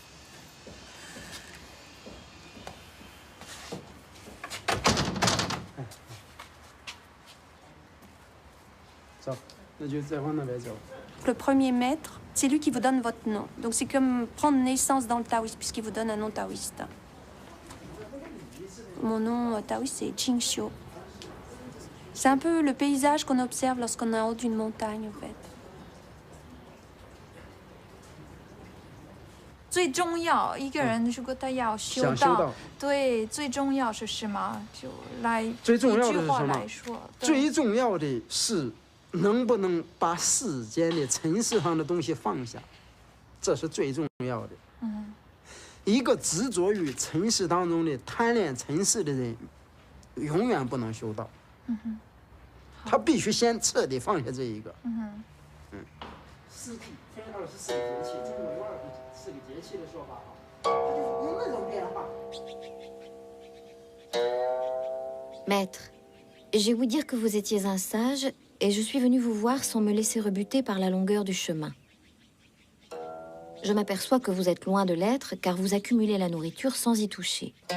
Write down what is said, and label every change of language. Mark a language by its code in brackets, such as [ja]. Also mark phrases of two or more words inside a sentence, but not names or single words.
[fr] Le premier maître, c'est lui qui vous donne votre nom. Donc c'est comme prendre naissance dans le taoïsme, puisqu'il vous donne un nom taoïste. Mon nom taoïste, c'est Jingxiu. C'est un peu le paysage qu'on observe lorsqu'on est en haut d'une montagne, en fait. [zh] 最重要一个人如果他要修想修道道，对，最重要是什么？就来最重要的一句话是什么来说，对最重要的是能不能把世间的尘世上的东西放下，这是最重要的。一个执着于尘世当中的贪恋尘世的人，永远不能修道。他必须先彻底放下这一个。四体分24个节气，中国有24个节气的说法啊，他就是用那种变化。 [fr] Maître, j'ai ouï dire que vous étiez un sage et je suis venue vous voir sans me laisser rebuter par la longueur du chemin. Je m'aperçois que vous êtes loin de l'être car vous accumulez la nourriture sans y toucher.